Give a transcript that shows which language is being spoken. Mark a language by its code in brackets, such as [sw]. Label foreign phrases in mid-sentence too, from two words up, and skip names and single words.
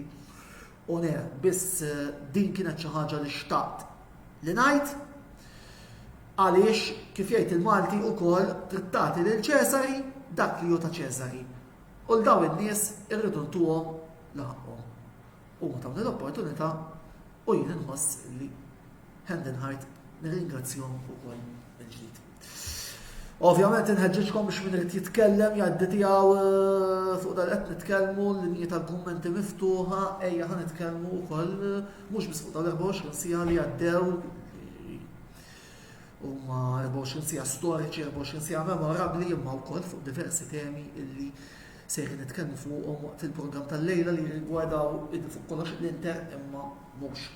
[mt] U biss din kienet xi ħaġa li xtaqt li ngħid għaliex kif jgħid il-Malti wkoll trid tagħti lil Ċesari dak li hu ta' Ċesari. U l-daw in-nies irridu ntuhom l-ħaqhom. U ma tawni l-opportunità u jien inħoss li [en] hand in heart [mt] nirringrazzjahom ukoll mill-ġdid. Ovvjament inħeġġeġkom biex min irid jitkellem jgħaddi tiegħu fuq dal qed nitkellmu l-linji tal-kummenti miftuħa, ejja ħa nitkellmu wkoll mhux biss fuq dal-24 siegħa li għaddew huma 24 siegħa storiċi, 24 siegħa memorabbli imma wkoll fuq diversi temi illi sejri nitkellmu fuqhom waqt il-programm tal-lejla li rigwardaw fuq kollox l-Inter imma mhux.